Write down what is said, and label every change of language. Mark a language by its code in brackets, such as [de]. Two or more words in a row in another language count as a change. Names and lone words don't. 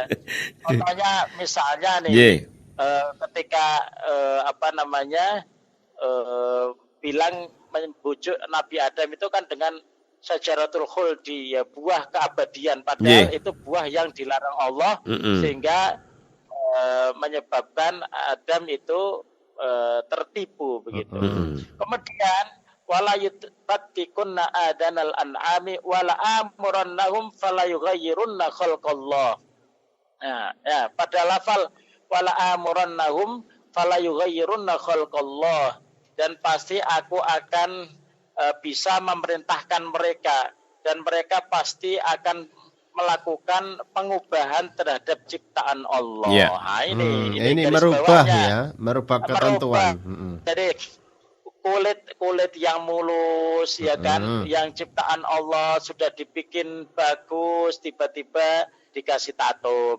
[id] Contohnya misalnya nih ketika bilang membujuk Nabi Adam itu kan dengan Syajaratul Khuldi ya, buah keabadian, padahal itu buah yang dilarang Allah sehingga menyebabkan Adam itu tertipu begitu. [ar] Kemudian ولا يبتكن آذان الأنعام ولآمرنهم فليغيرن خلق الله. [id] Nah, ya, pada lafal [ar] ولآمرنهم فليغيرن خلق الله, [id] dan pasti aku akan bisa memerintahkan mereka dan mereka pasti akan melakukan pengubahan terhadap ciptaan Allah. Yeah. Nah, ini merubah ya, merubah ketentuan. Jadi kulit yang mulus ya kan, yang ciptaan Allah sudah dibikin bagus, tiba-tiba dikasih tato.